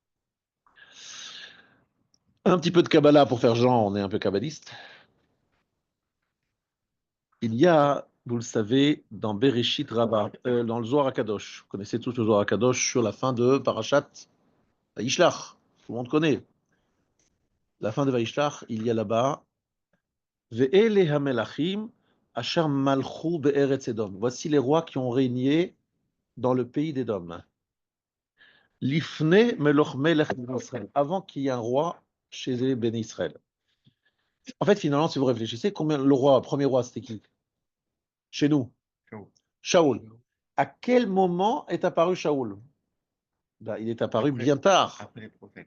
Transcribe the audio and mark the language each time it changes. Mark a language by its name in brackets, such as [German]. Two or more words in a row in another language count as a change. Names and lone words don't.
[French] Un petit peu de Kabbalah pour faire genre, on est un peu kabbaliste. Il y a, vous le savez, dans Bereshit Rabbah, dans le Zohar HaKadosh, vous connaissez tous le Zohar HaKadosh sur la fin de [Hebrew] פרשת וישלח, [French] tout le monde connaît. La fin de Vayishlach, il y a là-bas [Hebrew] ואלה המלכים אשר מלכו בארץ אדום. [French] Voici les rois qui ont régné dans le pays d'Édom. [Hebrew] לפני מלך מלך ישראל. [French] Avant qu'il y ait un roi chez les [Hebrew] בני ישראל. [French] En fait, finalement, si vous réfléchissez, combien premier roi, c'était qui? Chez nous, Chaos. Shaoul. À quel moment est apparu Shaoul? Ben, il est apparu Après- bien tard. Après les prophètes.